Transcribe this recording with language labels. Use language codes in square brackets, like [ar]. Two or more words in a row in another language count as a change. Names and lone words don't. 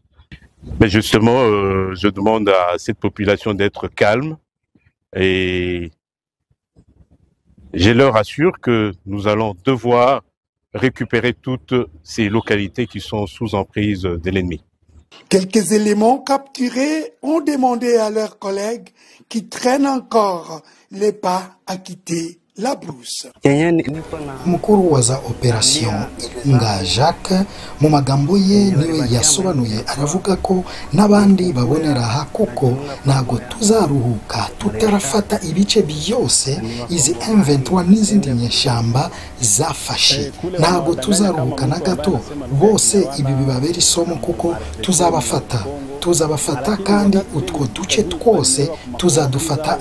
[fr] Mais justement, je demande à cette population d'être calme et je leur assure que nous allons devoir récupérer toutes ces localités qui sont sous emprise de l'ennemi. Quelques éléments capturés ont demandé à leurs collègues qui traînent encore les pas à quitter la brousse. [rw] Umukuru wa za operation Ilunga Jacques mu magambo ye niwe yasobanuye aravuga ko n'abandi babonera aha kuko ntago tuzaruhuka tutarafata ibice byose izi M23 n'izindi nyeshamba zafashe, ntago tuzaruhuka na gato, bose ibi bibabera isomo kuko tuzabafata kandi utwo duce twose tuzadufata.